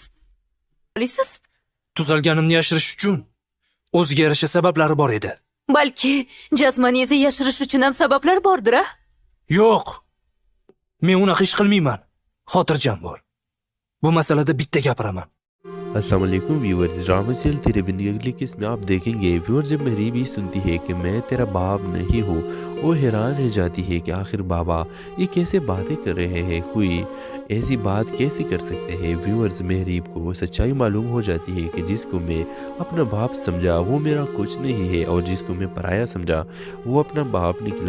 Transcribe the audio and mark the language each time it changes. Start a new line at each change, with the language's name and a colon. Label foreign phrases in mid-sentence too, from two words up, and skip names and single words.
Uzbek: Bilasiz? Tuzalganimni yashirish uchun o'ziga yarasha sabablari bor edi. Balki jazmaningizni yashirish uchun ham sabablar bordir, a? Yo'q. Men unaqa ish qilmayman. Xotirjam bo'l. Bu masalada bitta gapiraman.
Arabic: السلام عليكم
Urdu: व्यूअर्स,
English: drama serial
Urdu: تیرے بندی اگلی قسط میں آپ دیکھیں گے ویوور جب مہریب یہ سنتی ہے کہ میں تیرا باپ نہیں ہوں، وہ حیران رہ جاتی ہے کہ آخر بابا یہ کیسے باتیں کر رہے ہیں، کوئی ایسی بات کیسے کر سکتے ہیں. ویورز، مہریب کو سچائی معلوم ہو جاتی ہے کہ جس کو میں اپنا باپ سمجھا وہ میرا کچھ نہیں ہے اور جس کو میں پرایا سمجھا وہ اپنا باپ نکلا.